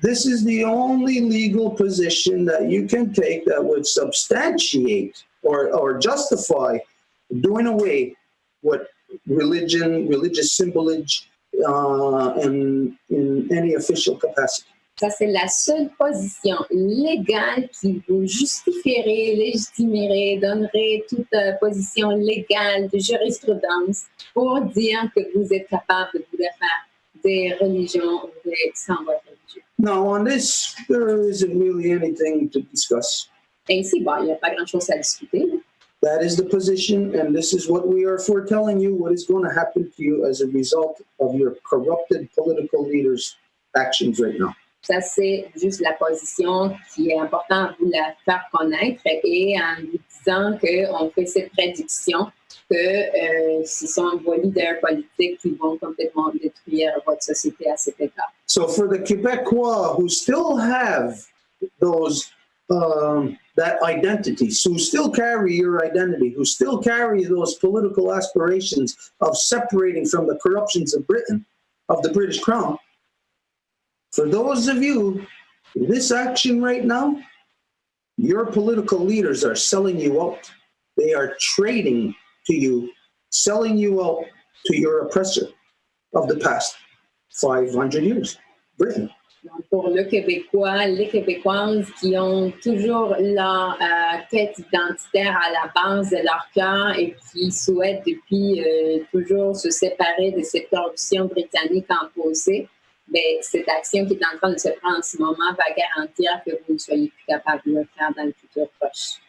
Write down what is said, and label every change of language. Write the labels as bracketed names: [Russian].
[English] This is the only legal position that you can take that would substantiate or justify doing away with religious symbolage in any official capacity. [French] Ça, c'est la seule position légale qui vous justifierait, légitimerait, donnerait toute position légale de jurisprudence pour dire que vous êtes capable de vous faire des religions sans votre religion. [English] Now, on this, there isn't really anything to discuss. [French] Et ici, bon, il n'y a pas grand-chose à discuter. [English] That is the position, and this is what we are foretelling you, what is going to happen to you as a result of your corrupted political leaders' actions right now. [French] Ça, c'est juste la position qui est importante à vous la faire connaître et en vous disant qu'on fait cette prédiction que ce sont vos leaders politiques qui vont complètement détruire votre société à cet égard. [English] So for the Québécois who still have those that identity, who still carry your identity, who still carry those political aspirations of separating from the corruptions of Britain, of the British Crown, for those of you, this action right now, your political leaders are selling you out. They are trading to you, selling you out to your oppressor of the past 500 years, Britain. [French] Donc, pour le Québécois, les Québécoises qui ont toujours leur quête identitaire à la base de leur cœur et qui souhaitent depuis toujours se séparer de cette corruption britannique imposée, bien, cette action qui est en train de se prendre en ce moment va garantir que vous ne soyez plus capable de le faire dans le futur proche.